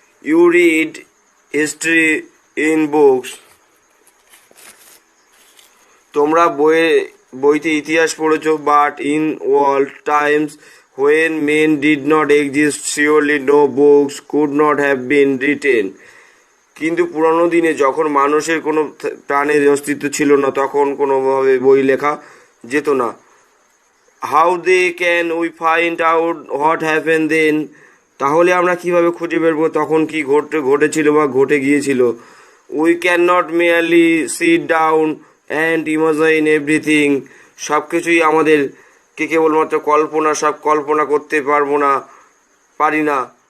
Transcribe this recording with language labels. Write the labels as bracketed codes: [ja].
[en] You read history in books. [bn] তোমরা বইতে ইতিহাস পড়েছো, [en] but in old times when men did not exist, surely no books could not have been written. [bn] কিন্তু পুরানো দিনে যখন মানুষের কোনো প্রাণের অস্তিত্ব ছিল না, তখন কোনোভাবে বই লেখা যেত না। [en] How they can we find out what happened then? [bn] তাহলে আমরা কিভাবে খুঁজে বের করব তখন কি ঘটেছিল বা ঘটে গিয়েছিল। [en] We cannot merely sit down and imagine everything. [bn] সব কিছুই আমাদেরকে কেবলমাত্র সব কল্পনা করতে পারি না।